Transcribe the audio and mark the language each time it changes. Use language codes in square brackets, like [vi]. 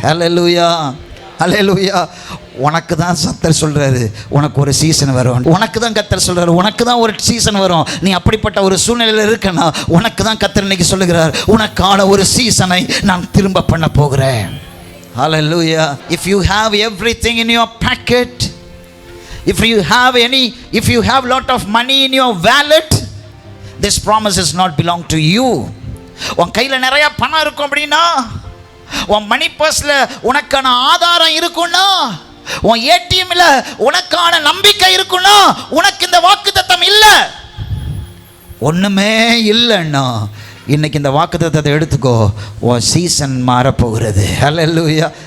[ta] அல்லேலூயா, அல்லேலூயா. உனக்கு தான் கர்த்தர் சொல்கிறாரு, உனக்கு ஒரு சீசன் வரும். உனக்கு தான் கர்த்தர் சொல்கிறாரு, உனக்கு தான் ஒரு சீசன் வரும். நீ அப்படிப்பட்ட ஒரு சூழ்நிலையில் இருக்கனா, உனக்கு தான் கர்த்தர் இன்னைக்கு சொல்லுகிறார், உனக்கான ஒரு சீசனை நான் திரும்ப பண்ண போகிறேன். அல்லேலூயா. [en] If you have everything in your pocket, if you have lot of money in your wallet, this promise is not belong to you. [ta] உன் கையில் நிறைய பணம் இருக்கும் அப்படின்னா, உன் மணி பர்ஸில் உனக்கான ஆதாரம் இருக்குன்னா, உன் ஏடிஎம்ல உனக்கான நம்பிக்கை இருக்குன்னா, உனக்கு இந்த வாக்குத்தத்தம் இல்லை. ஒன்றுமே இல்லைன்னா இன்னைக்கு இந்த வாக்குத்தத்தத்தை எடுத்துக்கோ, உன் சீசன் மாறப்போகிறது. அல்லேலூயா.